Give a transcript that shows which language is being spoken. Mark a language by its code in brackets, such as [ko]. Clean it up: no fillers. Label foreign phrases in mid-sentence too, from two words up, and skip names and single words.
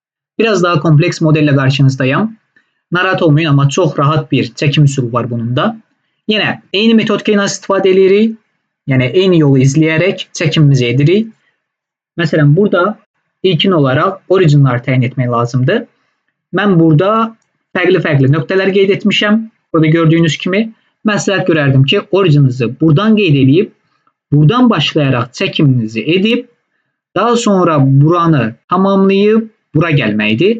[tr] Biraz daha kompleks modelle karşınızdayım. [az] Narahat olmayın [tr] ama çok rahat bir çekim üsulu var bunun da. Yine eyni metodika nasıl istifade edirik? Yani eyni yolu izleyerek çekimimizi edirik. [az] Mesela burada ilkin olarak originlar təyin etmək lazımdır. Mən burada fərqli nöqtələr qeyd etmişəm. Burada gördüyünüz kimi məsləhət görərdim ki, origininizi buradan qeyd edib, buradan başlayaraq çəkiminizi edib, daha sonra buranı tamamlayıb bura gəlməkdir.